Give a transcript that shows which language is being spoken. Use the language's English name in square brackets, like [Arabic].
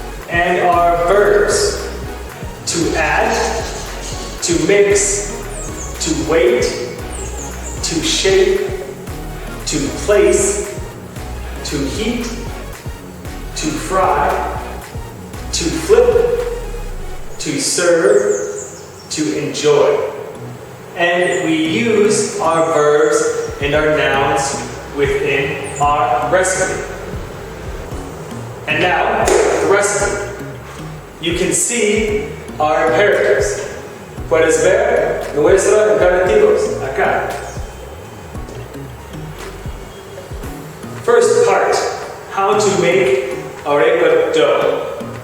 [English] And our verbs: to add, to mix, to wait, to shape, to place, to heat, to fry, to flip, to serve, to enjoy. And we use our verbs and our nouns within our recipe. And now, the recipe. You can see our imperatives. [Spanish] Puedes ver nuestros imperativos acá. [English] First part, how to make arepa dough.